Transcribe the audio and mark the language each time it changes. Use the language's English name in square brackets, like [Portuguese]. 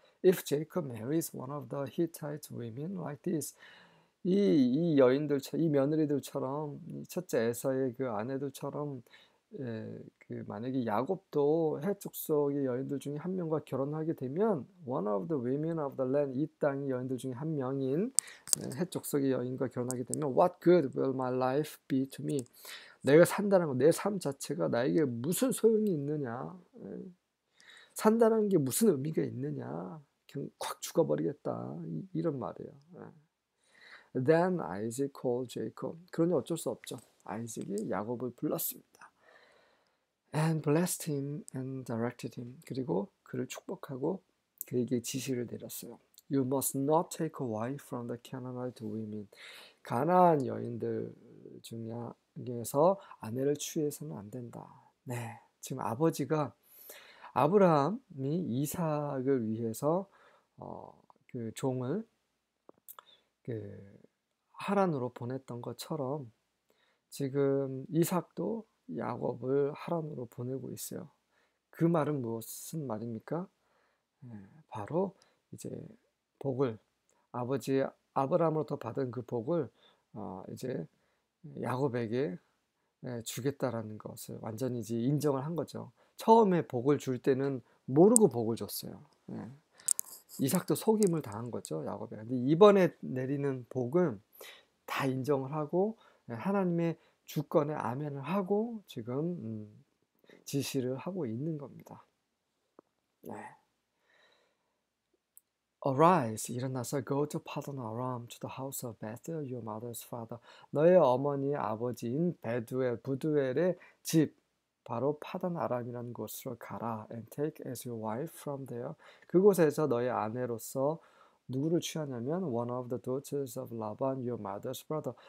[English] If Jacob marries one of the Hittite women like this, [Korean] 이 며느리들처럼 이 첫째 에서의 그 아내들처럼 만약에 야곱도 헷 족속의 여인들 중에 한 명과 결혼하게 되면 [English] one of the women of the land, [Korean] 이 땅의 여인들 중에 한 명인 헷 족속의 여인과 결혼하게 되면 [English] what good will my life be to me? [Korean] 내가 산다는 거, 내 삶 자체가 나에게 무슨 소용이 있느냐? 산다는 게 무슨 의미가 있느냐? 그냥 콱 죽어버리겠다. 이런 말이에요. [English] Then Isaac called Jacob. [Korean] 그러니 어쩔 수 없죠. 아이작이 야곱을 불렀습니다. [English] And blessed him and directed him. [Korean] 그리고 그를 축복하고 그에게 지시를 내렸어요. [English] You must not take a wife from the Canaanite women. [Korean] 가나안 여인들 중에서 아내를 취해서는 안 된다. 네, 지금 아브라함이 이삭을 위해서 그 종을 그 하란으로 보냈던 것처럼 지금 이삭도 야곱을 하란으로 보내고 있어요. 그 말은 무슨 말입니까? 바로 이제 복을 아버지 아브라함으로부터 받은 그 복을 이제 야곱에게 주겠다라는 것을 완전히 이제 인정을 한 거죠. 처음에 복을 줄 때는 모르고 복을 줬어요. 이삭도 속임을 당한 거죠, 야곱에. 근데 이번에 내리는 복은 다 인정을 하고 하나님의 주권에 아멘을 하고 지금 지시를 하고 있는 겁니다. 네. [English] Arise, [Korean] 일어나서 [English] go to Padan Aram, to the house of Bethuel, your mother's father. [Korean] 너의 어머니의 아버지인 부두엘의 집, 바로 파단 아람이라는 곳으로 가라. [English] And take as your wife from there. [Korean] 그곳에서 너의 아내로서 누구를 취하냐면 [English] one of the daughters of Laban, your mother's brother.